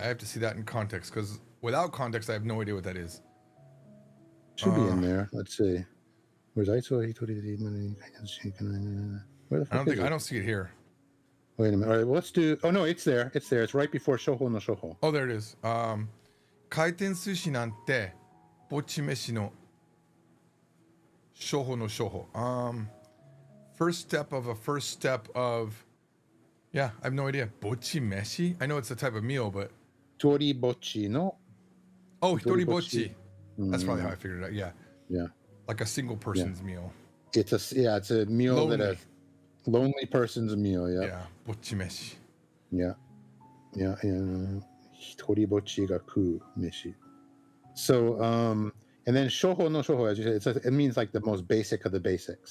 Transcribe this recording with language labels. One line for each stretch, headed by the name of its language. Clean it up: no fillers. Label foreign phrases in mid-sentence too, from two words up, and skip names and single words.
English: I have to see that in context because without context, I have no idea what that is. Should be in there. Let's see. Where's Where the fuck is it? I don't see it here. Wait a minute. All right, well, let's do. Oh no, it's there. It's right before
Japanese: 初歩の初歩.
English: Oh, there it is.
Japanese: 回転寿司なんてぼっち飯の初歩の初歩.
English: First step of a first step of. Yeah, I have no idea.
Japanese: ぼっち飯?
English: I know it's a type of meal, but.
Japanese: とりぼっちの. Oh, ひとりひとりぼっち.
English: That's probably how I figured it out. Yeah. Yeah. Like a single person's meal. It's a meal that a lonely person's meal. Yeah.
Japanese: Yeah. ぼっち飯.
English: Yeah. Yeah. And
Japanese: ひとりぼっちが食う飯.
English: So, and then
Japanese: 初歩の初歩,
English: as you said, it means like the most basic of the basics.